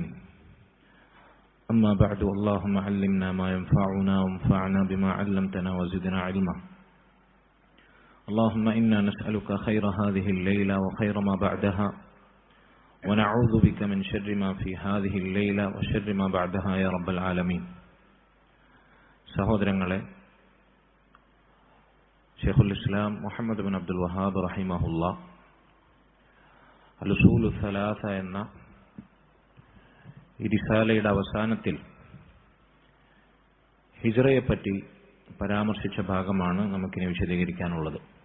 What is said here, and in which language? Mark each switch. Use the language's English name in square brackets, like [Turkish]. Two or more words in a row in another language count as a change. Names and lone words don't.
[Arabic] أما بعد، اللهم علمنا ما ينفعنا وانفعنا بما علمتنا وزدنا علما. اللهم إنا نسألك خير هذه الليلة وخير ما بعدها، ونعوذ بك من شر ما في هذه الليلة وشر ما بعدها يا رب العالمين. [Malayalam] സഹോദരങ്ങളെ, ഷെയ്ഖുൽ ഇസ്ലാം മുഹമ്മദ് ബിൻ അബ്ദുൽ വഹാബ് റഹിമഹുല്ലാ അൽ-ഉസൂലു സലാസ എന്ന ഈ റിസാലയുടെ അവസാനത്തിൽ ഹിജ്റയെപ്പറ്റി പരാമർശിച്ച ഭാഗമാണ് നമുക്കിനി വിശദീകരിക്കാനുള്ളത്.